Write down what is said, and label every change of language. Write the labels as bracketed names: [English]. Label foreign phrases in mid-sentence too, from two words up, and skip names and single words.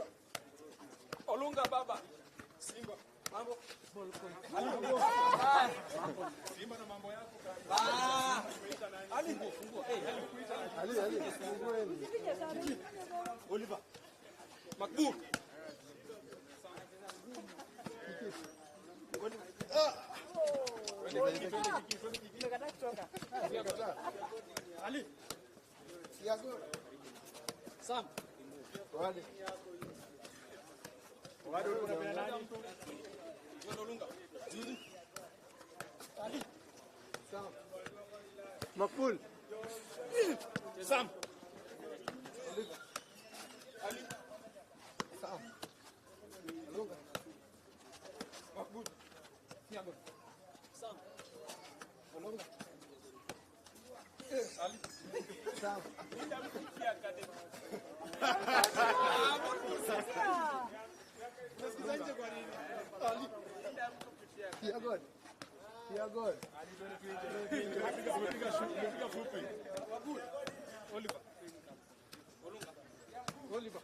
[Swahili] Olunga baba. Simba. Mambo. Simba na mambo yako. Ali. Oliver. Makbul. Ali. Siago. Sam. Wale. Wale unapenda nani? Olunga. Juzi. Ali. Sam. Makbul. Sam. Ali. Sam. Olunga. Makbul. Siago. Sam. Olunga. Ali. Sam. Nasikizaje kwa nini? Ali. Ya God. Ya God. Tumepiga fupi. Wagul. Oliver. Olunga. Oliver.